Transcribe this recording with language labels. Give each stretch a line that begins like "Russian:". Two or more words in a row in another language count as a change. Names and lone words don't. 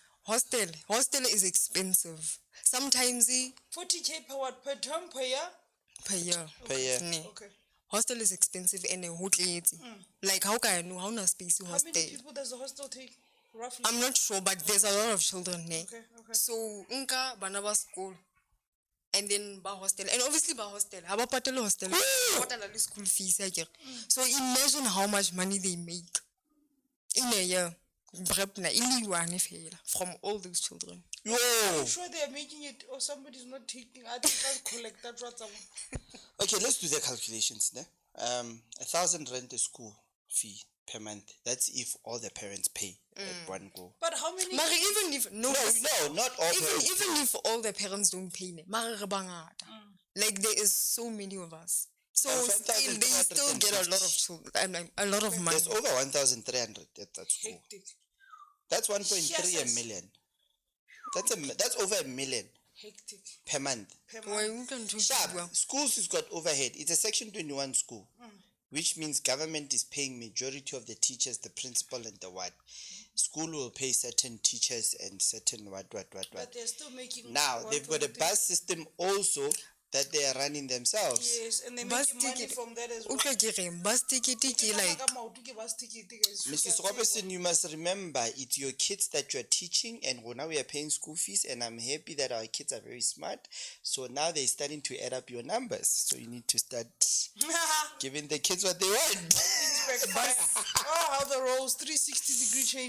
English: Hostel is expensive. Sometimes 40K per what? Per term, per year? per year. Per year. Ne. Okay. Hostel is expensive and a hotel. Like how can I know how na space How hostel? many people does the hostel take? Roughly? I'm not sure, but there's a lot of children there. Okay.
Southern Sotho: So nka bana ba school
English: and then
Southern Sotho: ba hostel,
English: and obviously
Southern Sotho: ba hostel ha ba patele hostel ba patala le
English: school fees
Southern Sotho: akere.
English: So imagine how much money they make in a year.
Southern Sotho: Brepna iliwane fela
English: from all those children. Yo. I'm sure they are making it, or somebody's not taking. I think I'll collect that right somewhere. Okay, let's do the calculations. Ne? 1,000 rand a school fee per month. That's if all the parents pay at one go. But how many? Mare even if no, No, not all parents. even if all the parents don't pay,
Southern Sotho: ne, mare re bangata.
English: Like there is so many of us. So still, they still get a lot of children, a lot of money. There's over 1,300 at that school. Hectic. That's 1.3 Yes. a million. That's over $1 million Hectic. per month. Per Why month. you can talk Sharp. about- Schools has got overhead. It's a Section 21 school, which means government is paying majority of the teachers, the principal, and the what. School will pay certain teachers and certain what. But they're still making. Now they've got a 1.3. bus system also that they are running themselves. Yes, and they're Bus making money ticket. from that as well.
Southern Sotho: Utlwa ke reng,
English: bus ticket
Southern Sotho: ke like
English: Bus ticket, guys. Mrs. Robertson, you must remember it's your kids that you're teaching, and now we are paying school fees, and I'm happy that our kids are very smart. So now they're starting to add up your numbers. So you need to start giving the kids what they want. Oh, how the rolls 360-degree change.